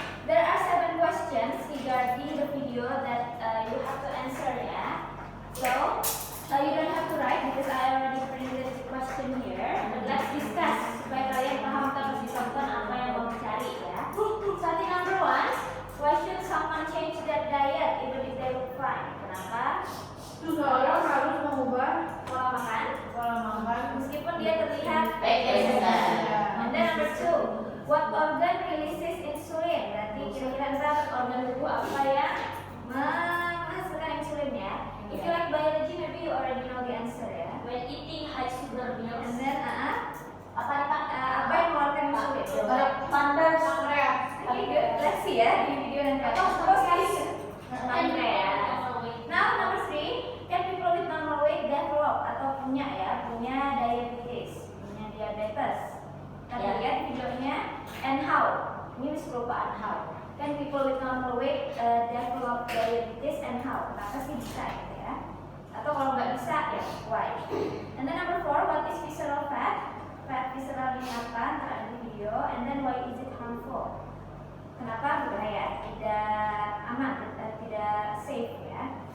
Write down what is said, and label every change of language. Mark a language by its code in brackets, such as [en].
[en] There are 7 questions regarding the video that you have to answer ya. So, you don't have to write because I already printed the question here. But let's discuss [id] supaya kalian paham terus ditonton apa yang mau dicari ya. [en] Starting number 1, why should someone change their diet even if they look fine? [id] Kenapa? Seseorang harus mengubah Pola makan pola makan. meskipun dia terlihat baik-baik saja. [en] And then number 2, what organ releases insulin? [id] Berarti kira-kira misalkan organ tubuh apa yang menghasilkan insulin ya? [en] If you like biology, maybe you already know the answer ya. When eating high sugar And meals. [id] then apa yang mengeluarkan insulin? Pankreas. [en] Okay, good. Let's see [id] ya di video nanti. [en] Pankreas. Now number 3, can people with normal weight develop [id] atau punya diabetes, punya diabetes? Kita lihat videonya. [en] And how? [id] Ini kelupaan how. [en] Can people with normal weight develop diabetes and how? [id] Kenapa sih bisa gitu ya? Atau kalau nggak bisa ya why? [en] And then number 4, what is visceral fat? [id] Fat visceral ini apa? Ntar ada di video. [en] And then why is it harmful? [id] Kenapa berbahaya? Tidak aman, tidak safe ya.